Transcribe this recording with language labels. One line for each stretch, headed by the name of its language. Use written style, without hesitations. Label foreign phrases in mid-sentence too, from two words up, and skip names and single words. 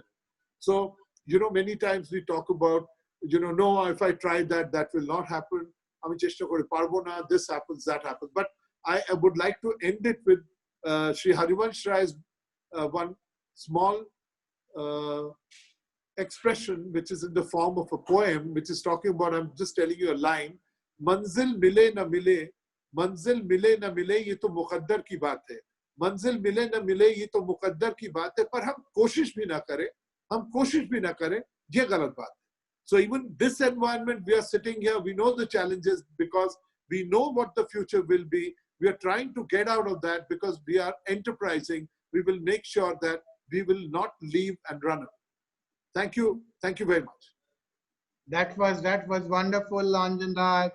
English: So, many times we talk about, no, if I try that, that will not happen. I mean, this happens, that happens. But I would like to end it with Sri Harivansh Rai's one small expression, which is in the form of a poem, which is talking about, I'm just telling you a line,
Hindi: मंज़िल मिले न मिले, मंज़िल मिले न मिले, ये तो मुक़द्दर की बात है. मंज़िल मिले न मिले, ये तो मुक़द्दर की बात है, पर हम कोशिश भी न करें, ये ग़लत बात है.
English: So even this environment, we are sitting here, we know the challenges because we know what the future will be. We are trying to get out of that because we are enterprising. We will make sure that we will not leave and run away. Thank you. Thank you very much. That was wonderful, Anjana.